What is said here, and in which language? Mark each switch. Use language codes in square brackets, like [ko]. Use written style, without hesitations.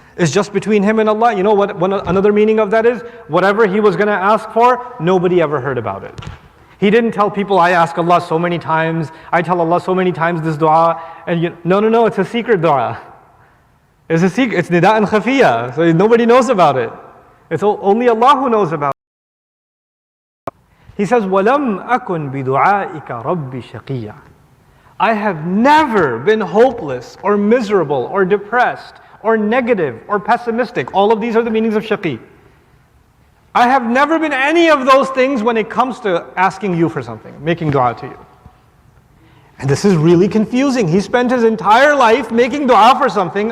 [en] It's just between him and Allah. You know what another meaning of that is? Whatever he was going to ask for, nobody ever heard about it. He didn't tell people, I ask Allah so many times, I tell Allah so many times this dua. And no, it's a secret dua. It's a secret, it's nida'an khafiyya. So nobody knows about it. It's only Allah who knows about it. He says, [ar] وَلَمْ أَكُنْ بِدُعَائِكَ رَبِّ شَقِيًّا. [en] I have never been hopeless or miserable or depressed or negative or pessimistic. All of these are the meanings of shaqi. I have never been any of those things when it comes to asking you for something, making dua to you. And this is really confusing. He spent his entire life making dua for something.